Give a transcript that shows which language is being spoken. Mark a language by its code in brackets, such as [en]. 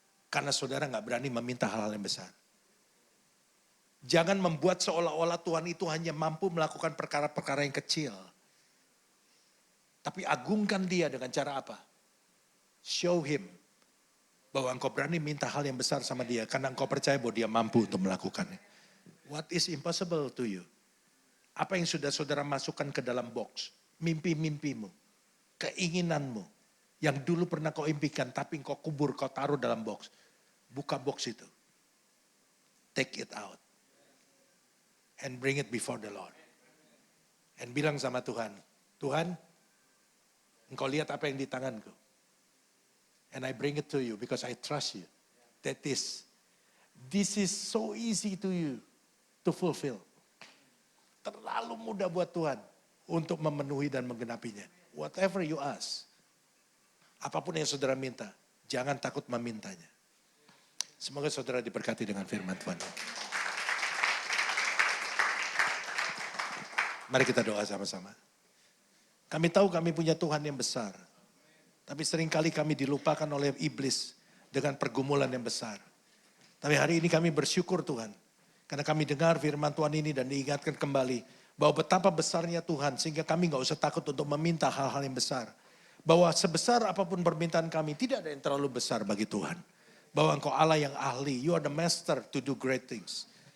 [id] Karena saudara gak berani meminta hal-hal yang besar. Jangan membuat seolah-olah Tuhan itu hanya mampu melakukan perkara-perkara yang kecil. Tapi agungkan dia dengan cara apa? [en] Show him [id] bahwa engkau berani minta hal yang besar sama dia. Karena engkau percaya bahwa dia mampu untuk melakukannya. [en] What is impossible to you? [id] Apa yang sudah saudara masukkan ke dalam box? Mimpi-mimpimu, keinginanmu. Yang dulu pernah kau impikan tapi engkau kubur, kau taruh dalam box. Buka box itu. [en] Take it out. And bring it before the Lord. And [id] bilang sama Tuhan, Tuhan, engkau lihat apa yang di tanganku. [en] And I bring it to you because I trust you. That this is so easy to you to fulfill. [id] Terlalu mudah buat Tuhan untuk memenuhi dan menggenapinya. [en] Whatever you ask. [id] Apapun yang saudara minta, jangan takut memintanya. Semoga saudara diberkati dengan firman Tuhan. Mari kita doa sama-sama. Kami tahu kami punya Tuhan yang besar. Tapi seringkali kami dilupakan oleh iblis dengan pergumulan yang besar. Tapi hari ini kami bersyukur Tuhan. Karena kami dengar firman Tuhan ini dan diingatkan kembali. Bahwa betapa besarnya Tuhan sehingga kami gak usah takut untuk meminta hal-hal yang besar. Bahwa sebesar apapun permintaan kami tidak ada yang terlalu besar bagi Tuhan. Bahwa engkau Allah yang ahli. [en] You are the master to do great things.